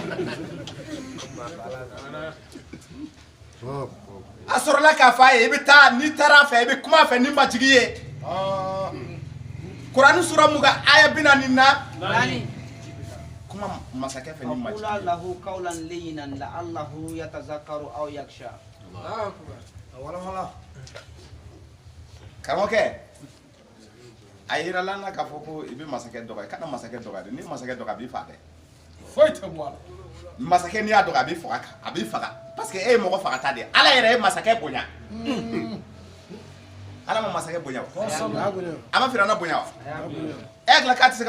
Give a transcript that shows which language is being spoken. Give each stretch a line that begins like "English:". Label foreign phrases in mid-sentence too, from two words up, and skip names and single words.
Bambara: a sɔrɔla k'a fɔ a ye i bɛ taa n'i taara a fɛ i bɛ kuma a fɛ ni majigi ye Kurani sura 20 aya 44 kuma masakɛ fɛ ni majigi ye
Arabic: له قولا لينا لعله يتذكر أو يخشى
Bambara: karamɔgɔkɛ a yirala n na k'a fɔ ko i bɛ masakɛ dɔgɔya kana masakɛ dɔgɔya dɛ ni masakɛ dɔgɔya a b'i faa dɛ foyi tɛ bɔ a la masakɛ n'i y'a dɔgɔya a b'i faga
French: parce que
Bambara: e ye mɔgɔ fagata de ye Ala yɛrɛ ye masakɛ bonya Ala ma masakɛ bonya wa a ma Firawuna bonya wa e hakili k'a tɛ se ka